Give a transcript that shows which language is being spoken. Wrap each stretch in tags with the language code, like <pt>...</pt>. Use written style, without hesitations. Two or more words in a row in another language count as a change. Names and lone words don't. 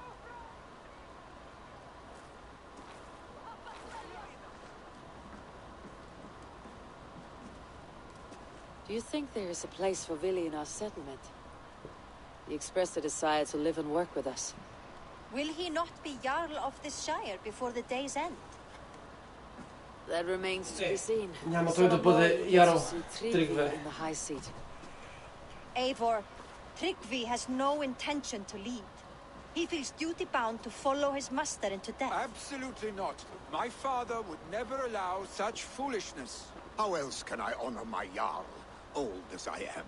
<en>Do you think there is a place for Vili in our settlement? He expressed a desire to live and work with us. Will he not be Jarl of this shire before the day's end? That remains to be seen.</en> <bg>Няма той да бъде Ярл Тригве.</bg> <en>In the high seat. Eivor, Tryggvi has no intention to lead. He feels duty-bound to follow his master into death. Absolutely not. My father would never allow such foolishness. How else can I honor my Jarl, old as I am?</en>